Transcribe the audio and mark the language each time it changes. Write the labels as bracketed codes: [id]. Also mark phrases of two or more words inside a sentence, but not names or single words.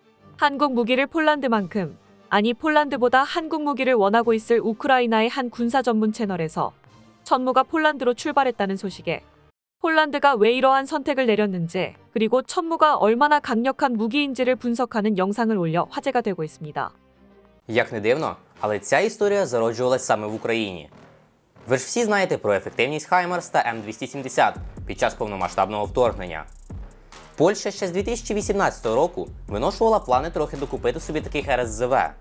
[ko] 한국 무기를 폴란드만큼, 아니 폴란드보다 한국 무기를 원하고 있을 우크라이나의 한 군사 전문 채널에서 천무가 폴란드로 출발했다는 소식에 폴란드가 왜 이러한 선택을 내렸는지, 그리고 천무가 얼마나 강력한 무기인지를 분석하는 영상을 올려 화제가 되고 있습니다. [uk] Як не дивно, але ця історія зароджувалась саме в Україні. Ви ж всі знаєте про ефективність Хаймарс та М270 під час повномасштабного вторгнення. Польща ще з 2018 року виношувала плани трохи докупити собі таких РСЗВ.